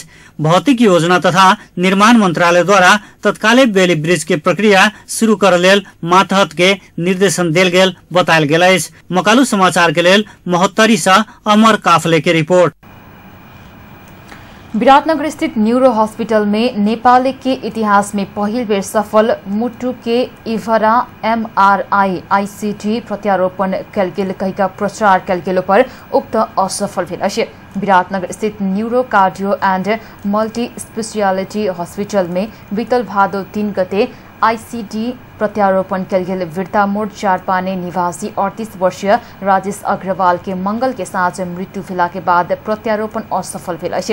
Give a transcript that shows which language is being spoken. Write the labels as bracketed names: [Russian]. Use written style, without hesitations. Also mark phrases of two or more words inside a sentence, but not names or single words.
[Maithili] भौतिक योजना तथा निर्माण मंत्रालय द्वारा तत्काले [English] Bailey bridge [Maithili] के प्रक्रिया शुरू कर लेल मातहत के निर्देशन देल गेल बतायल गेल अछि। मकालू समाचार के लेल महोत्तरी से अमर काफले की रिपोर्ट। विराटनगर स्थित न्यूरो हॉस्पिटल में नेपाल के इतिहास में पहल बेर सफल मुटु के इभरा MRI ICT प्रत्यारोपण कयल गेल कहिका प्रचार कयल गेलो पर उक्त असफल भेल अछि। विराटनगर स्थित न्यूरो कार्डियो एंड मल्टी स्पेशलिटी हॉस्पिटल में बीतल भादो 3 गते ICT प्रत्यारोपण कयल गेल विरतामोड़ चारपाने निवासी 38 वर्षीय राजेश अग्रवाल के मंगल के साँझ मृत्यु भेला के बाद प्रत्यारोपण असफल भेल अछि।